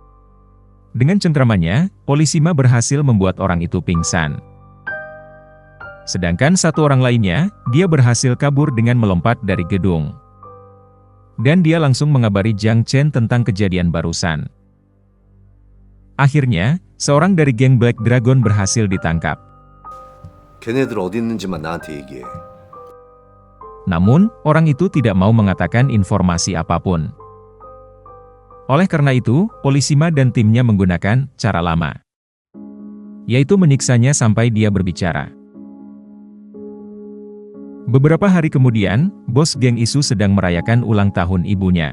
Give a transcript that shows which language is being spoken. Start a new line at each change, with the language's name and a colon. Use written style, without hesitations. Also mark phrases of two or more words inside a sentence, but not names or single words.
Indonesian: Dengan cengkramannya, Polisima berhasil membuat orang itu pingsan. Sedangkan satu orang lainnya, dia berhasil kabur dengan melompat dari gedung. Dan dia langsung mengabari Jiang Chen tentang kejadian barusan. Akhirnya, seorang dari geng Black Dragon berhasil ditangkap.
Korean: 걔네들 어디 있는지만 나한테 얘기해.
Indonesian: Namun, orang itu tidak mau mengatakan informasi apapun. Oleh karena itu, polisi Ma dan timnya menggunakan cara lama, yaitu menyiksanya sampai dia berbicara. Beberapa hari kemudian, bos geng Isu sedang merayakan ulang tahun ibunya.